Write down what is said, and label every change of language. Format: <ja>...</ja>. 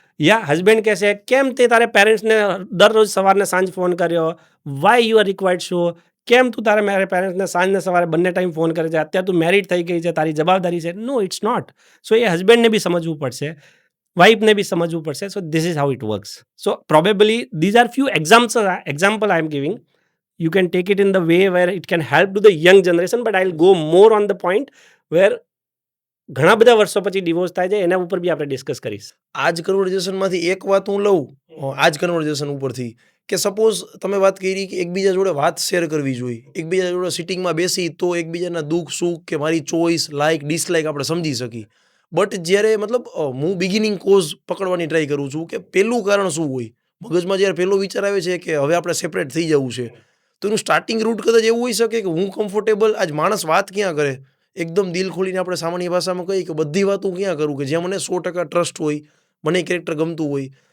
<gu>યા husband કહેશે કેમ તે તારે પેરેન્ટ્સને દરરોજ સવારને સાંજ ફોન કર્યો,</gu> <en>why you are required show,</en> <gu>કેમ તું તારે મારે પેરેન્ટ્સને સાંજને સવારે બંને ટાઈમ ફોન કરે છે, અત્યારે તું મેરિડ થઈ ગઈ છે, તારી જવાબદારી છે.</gu> <en>No, it's not.</en> <gu>સો એ હસબન્ડને બી સમજવું પડશે, વાઇફને બી સમજવું પડશે.</gu> <en>So this is how it works. So probably these are few example I am giving. You can take it in the way where it can help to the young generation, but I'll go more on the point where</en> <gu>ઘણા બધા વર્ષો પછી divorce થાય છે, એના ઉપર બી આપણે discuss કરીશ. આ જ કન્વર્ઝેશનમાંથી એક વાત હું લઉં, આ જ કન્વર્ઝેશન ઉપરથી, કે સપોઝ તમે વાત કરી કે એકબીજા જોડે વાત શેર કરવી જોઈએ, એકબીજા જોડે સિટિંગમાં બેસી તો એકબીજાના દુઃખ સુખ કે મારી ચોઈસ લાઇક ડિસલાઇક આપણે સમજી શકીએ. બટ જ્યારે મતલબ હું બિગિનિંગ કોઝ પકડવાની ટ્રાય કરું છું કે પહેલું કારણ શું હોય, મગજમાં જ્યારે પહેલો વિચાર આવે છે કે હવે આપણે સેપરેટ થઈ જવું છે, તો એનું સ્ટાર્ટિંગ રૂટ કદાચ એવું હોઈ શકે કે હું કમ્ફર્ટેબલ, આજ માણસ વાત ક્યાં કરે, એકદમ દિલ ખોલીને આપણે સામાન્ય ભાષામાં કહીએ કે બધી વાત હું ક્યાં કરું કે જ્યાં મને 100% ટ્રસ્ટ હોય, મને કેરેક્ટર ગમતું હોય.</gu>